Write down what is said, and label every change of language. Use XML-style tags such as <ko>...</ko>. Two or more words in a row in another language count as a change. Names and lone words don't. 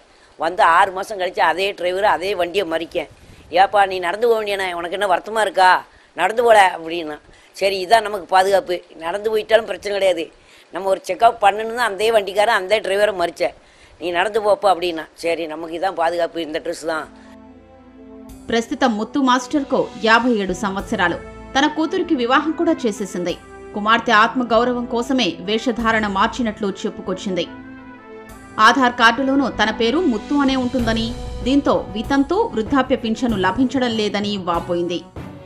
<ta>6 மாதம் கழித்து அதே டிரைவர் அதே வண்டியை மறிக்கேன். ஏப்பா நீ நடந்து போக வேண்டியண்ணா, உனக்கு என்ன வருத்தமாக இருக்கா, நடந்து போல அப்படின்னா. சரி இதான் நமக்கு பாதுகாப்பு, நடந்து போயிட்டாலும் பிரச்சனை கிடையாது, நம்ம ஒரு செக்அப் பண்ணணுன்னு அதே வண்டிக்காரன் அந்த டிரைவரை மறித்தேன், நீ நடந்து పోపా அப்படின்னா. சரி நமக்கு இதான் பாதுகாப்பு, இந்த డ్రెస్ தான்.</ta> <te>ప్రస్తుతం ముత్తు మాస్టర్కు 57 సంవత్సరాలు. తన కూతురికి వివాహం కూడా చేసేసింది. కుమార్తె ఆత్మగౌరవం కోసమే వేషధారణ మార్చినట్లు చెప్పుకొచ్చింది. ఆధార్ కార్డులోనూ తన పేరు ముత్తు అనే ఉంటుందని, దీంతో వితంతు వృద్ధాప్య పింఛను లభించడం లేదని వాపోయింది.</te>